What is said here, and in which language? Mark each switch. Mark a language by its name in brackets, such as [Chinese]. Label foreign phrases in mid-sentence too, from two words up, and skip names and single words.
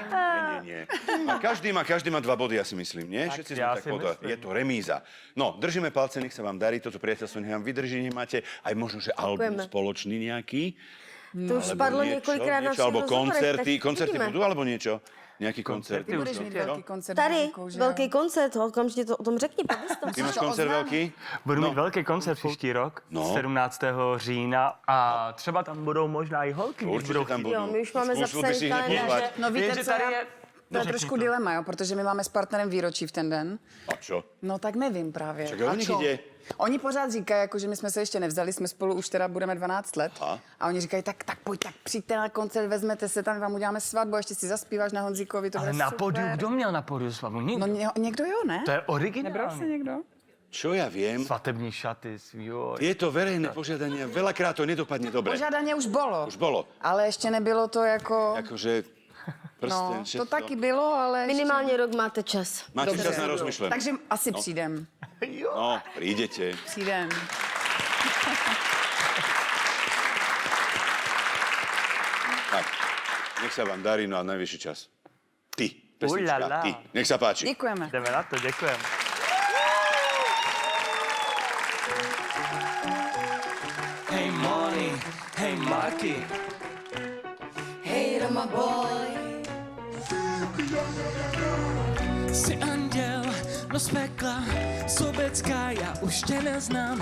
[Slovak] Nie. A každý má 2 body, ja si myslím, nie? Všetci sme ja tak si podľa. myslím. Je to remíza. No, držíme palce, nech sa vám darí, toto priateľstvo nech vám vydrží, nemáte aj možno, že album Ďakujeme. spoločný nejaký. [Czech] To už padlo několikrát na všech [Slovak] alebo [Czech] rozhovorech, tak [Slovak] koncerty [Czech] uvidíme. [Slovak] budú, alebo niečo? Nejaký koncert? [Czech] Ty budeš mít velký koncert. Tady, Jirkou, že jo? velký koncert, okamžitě to o tom řekni, pověz to. Ty máš to koncert oznámí. [Slovak] veľký? [Czech] Budu mít velký koncert příští rok, No. 17. října a třeba tam budou možná i holky, když budou [Slovak] Určite tam [Czech] chtít. [Slovak] budú. [Czech] Jo, my už máme [Slovak] Skúsil by si [Czech] zapsaný [Slovak] hneď [Czech] kalendář. [Slovak] pozvať. [Czech] No víte, Jenže co tady já... je... To je trošku dilema, jo, protože my máme s partnerem výročí v ten den. [Slovak] A čo? [Czech] No tak nevím právě. [Slovak] Čak o nich čo? ide. [Czech] Oni pořád říkají, jako, že my jsme se ještě nevzali, jsme spolu už teda budeme 12 let. Aha. A oni říkají, tak pojď, tak přijďte na koncert, vezmete se tam, my vám uděláme svatbu, a ještě si zaspíváš na Honzíkovi, to Ale bude na super. pódiu, kdo měl na pódiu svatbu? Nikdo. No někdo jo, ne? To je Nebral se originální. někdo? [Slovak] Čo ja viem? [Czech] Svatební šaty, jo. [Slovak] Tieto verejné požiadania, veľakrát to nedopadne dobre. [Czech] Požádání už bylo. [Slovak] Už bolo. [Czech] Ale ještě nebylo to jako... [Slovak] Akože prsten, [Czech] No, to [Slovak] všetko. [Czech] taky bylo, ale... Minimálně rok máte čas. [Slovak] Máte [Czech] Dobře. [Slovak] čas na rozmýšľanie. [Czech] Takže asi přijdem. [Slovak] No, prídete. [Czech] Přijdem. [Slovak] Tak, nech sa vám darí, no a najvyšší čas. Ty, Ulala. pesnička, ty. Nech sa páči. [Czech] Děkujeme. Jdeme na to, děkujeme. Hej Moni, hej Marky. Hej, Roma boy. Jsi anděl, no z pekla Sobecká, já už tě neznám.